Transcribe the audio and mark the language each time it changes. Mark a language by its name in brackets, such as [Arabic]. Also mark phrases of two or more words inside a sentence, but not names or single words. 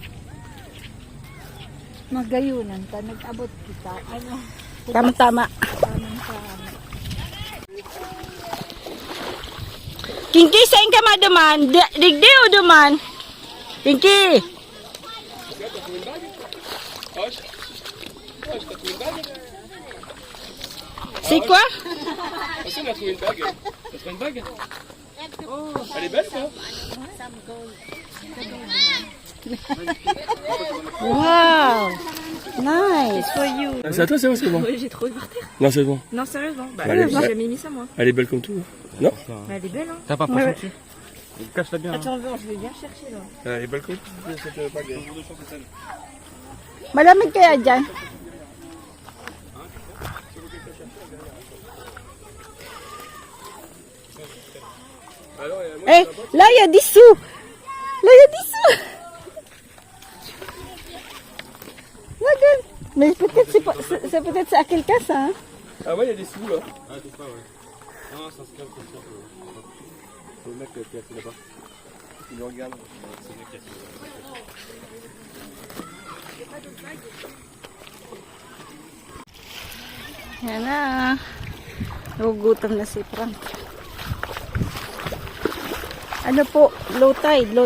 [Bikol] magayunan ka, nag-abot kita. Ano? Tama-tama. Kinky, saan ka maduman? Digdi o duman? Kinky! [French] C'est quoi? Ça, on a trouvé une bague. Ça serait une bague. Elle est belle, ça. Wow! [English] Nice for you. [French] C'est à toi, c'est bon. Oui, j'ai trouvé par terre. Non, c'est bon. Non, sérieusement. Bah, Allez, j'ai bah. jamais mis ça, moi. Elle est belle comme tout. Non? Bah, elle est belle, hein. T'as pas Ouais. dessus. Cache-la bien. Attends, je vais bien chercher, là. Elle est belle comme tout, cette bague. [Filipino] Malamig kaya dyan? [French] Eh, là, il y a des sous. Là, il y a des sous. Regarde. Mais peut-être c'est peut-être c'est à quelqu'un ça. Hein? Ah ouais, il y a des sous là. Ah, c'est pas, ouais. Non, ça se calme comme ça. Le mec qui a fait là-bas. Il le regarde. C'est le mec qui a fait. [Filipino] Yan na. Nagugutom na si Frank. Ano po? [English] Low tide.